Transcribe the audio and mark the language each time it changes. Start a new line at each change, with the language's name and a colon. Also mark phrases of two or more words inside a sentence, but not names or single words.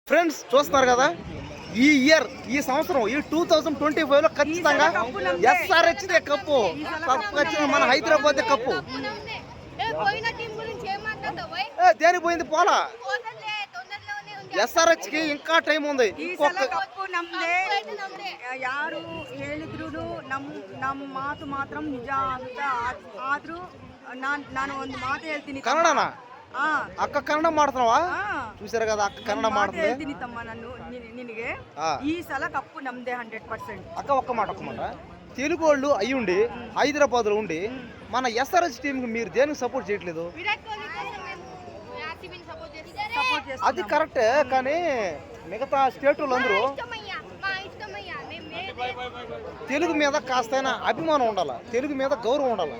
Telugu: ఫ్రెండ్స్ చూస్తున్నారు కదా, ఈ ఇయర్ ఈ సంవత్సరం ఈ 2025లో ఖచ్చితంగా ఎస్ఆర్హెచ్ కప్పు ఖచ్చితంగా మన హైదరాబాద్ కప్పు. దేనికి పోయింది పోలా, ఎస్ఆర్హెచ్ కి ఇంకా టైం ఉంది.
Kannada: ಯಾರು ಹೇಳಿದ್ರು ನಮ್ಮ ಮಾತು ಮಾತ್ರ ನಿಜ ಅಂತ ಆದ್ರೂ ನಾನು ಒಂದು ಮಾತು ಹೇಳ್ತೀನಿ.
Telugu: కన్నడనా అక్క? కన్నడ మాడుతున్నావా? చూసారు కదా అక్క కన్నడ మాడుతుంది.
Kannada: ತಮ್ಮ ನನ್ನ ನಿನಗೆ ಈ ಸಲ ಕಪ್ಪು ನಮ್ದೇ 100%.
Telugu: అక్క ఒక్క మాట తెలుగు వాళ్ళు అయ్యి ఉండి హైదరాబాద్ లో ఉండి మన ఎస్ఆర్హెచ్ టీమ్ కి మీరు దేనికి సపోర్ట్ చేయట్లేదు? అది కరెక్టే, కానీ మిగతా స్టేట్ వాళ్ళందరూ తెలుగు మీద కాస్తైనా అభిమానం ఉండాలి, తెలుగు మీద గౌరవం ఉండాలి.